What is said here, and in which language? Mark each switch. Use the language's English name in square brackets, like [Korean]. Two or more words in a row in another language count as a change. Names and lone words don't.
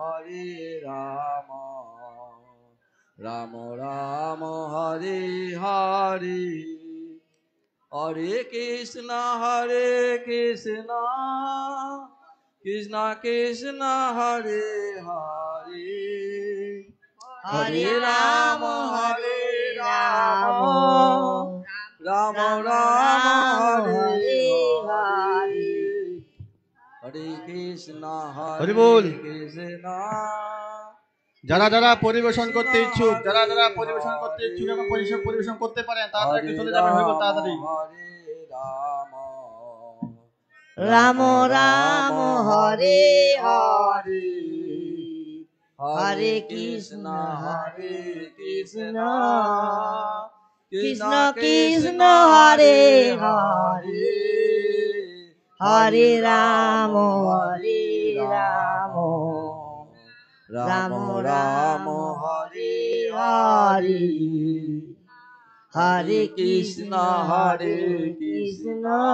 [Sanskrit] Rama Rama Hare Hare Hare Krishna Krishna Krishna Hare Hare Hare Rama Rama Rama Hare Hare Hare Krishna [Bangla] হরি বল। [Sanskrit] Krishna [Bangla] যারা যারা পরিবেশন করতে ইচ্ছুক এবং পরিবেশন করতে পারেন তাড়াতাড়ি একটু চলে যাবেন, হয়ে গেল তাড়াতাড়ি। [Sanskrit] রাম রাম হরে হরে হরে কৃষ্ণ কৃষ্ণ কৃষ্ণ হরে হরে হরে রাম রাম রাম হরে হরে হরে কৃষ্ণ কৃষ্ণ